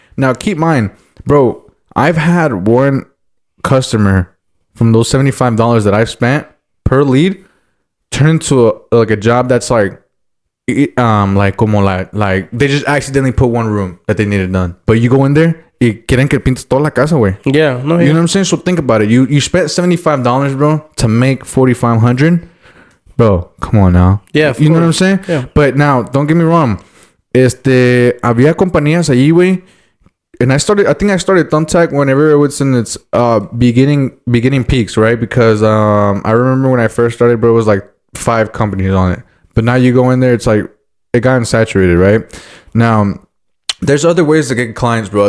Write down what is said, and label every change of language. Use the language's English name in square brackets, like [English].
[English] Now keep in mind, bro, I've had one customer from those $75 that I've spent per lead turn into a job that's like como like they just accidentally put one room that they needed done, but you go in there [Spanish] y quieren que pintes toda la casa, güey. [English] Yeah, no, you know what I'm saying? So think about it. You spent $75, bro, to make $4,500, bro. Come on now. Yeah, you know what I'm saying? Yeah. But now, don't get me wrong. [Spanish] Había compañías allí, güey. [English] And I think I started Thumbtack whenever it was in its beginning peaks, right? Because I remember when I first started, bro, it was like 5 companies on it. But now you go in there, it's like it got saturated, right? Now, there's other ways to get clients, bro.